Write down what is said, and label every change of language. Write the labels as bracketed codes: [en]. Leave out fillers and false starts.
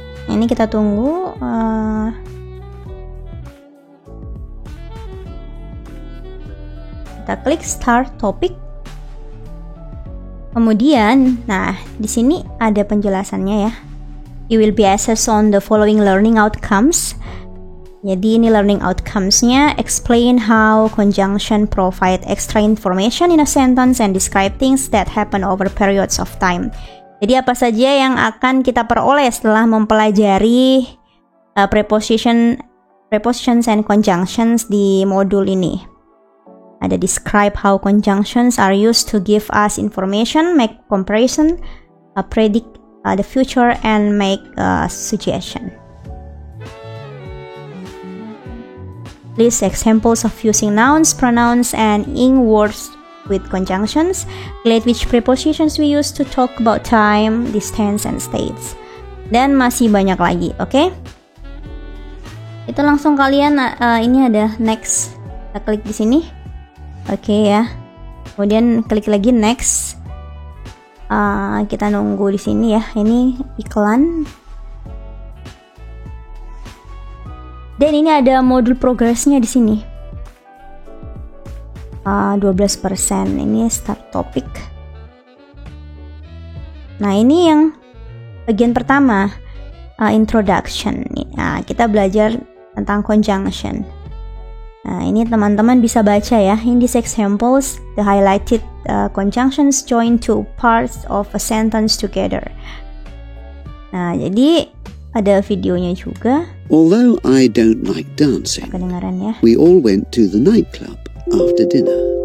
[id] Ini kita tunggu. Kita klik Start Topic. Kemudian, nah di sini ada penjelasannya ya. [en] You will be assessed on the following learning outcomes. [id] Jadi ini [en] learning outcomes-nya, explain how conjunction provide extra information in a sentence and describe things that happen over periods of time. [id] Jadi apa saja yang akan kita peroleh setelah mempelajari [en] prepositions and conjunctions [id] di modul ini. Ada [en] describe how conjunctions are used to give us information, make comparison, predict the future, and make a suggestion. List examples of using nouns, pronouns, and ing words with conjunctions. Relate which prepositions we use to talk about time, distance, and states. [id] Dan masih banyak lagi, oke? Itu langsung kalian, ini ada next. Kita klik di sini. Oke ya. Kemudian klik lagi next. Kita nunggu di sini ya. Ini iklan. Dan ini ada modul progresnya di sini. 12%. Ini start topic. Nah, ini yang bagian pertama, introduction. Nah, kita belajar tentang conjunction. Nah, ini teman-teman bisa baca ya. [en] In these examples, the highlighted conjunctions join two parts of a sentence together. [id] Nah, jadi ada videonya juga. [en] Although I don't like dancing, [id] Kedengaran ya. [en] we all went to the nightclub after dinner.